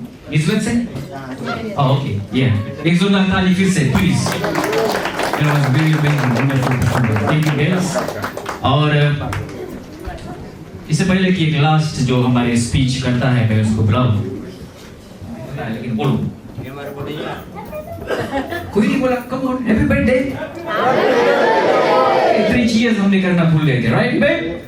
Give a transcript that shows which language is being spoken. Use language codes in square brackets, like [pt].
[hi] Switzerland से? [en] Oh, okay, yeah. [hi] एक जोरदार ताली फिर से, [en] please. It was very wonderful performance. Thank you guys. [hi] और इससे पहले कि एक लास्ट जो हमारे स्पीच करता है मैं उसको बुलाऊं, लेकिन बोलो कोई नहीं बोला. [en] Come on, happy birthday. [hi] 3 cheers हमने करना भूल गए थे, [en] Right babe?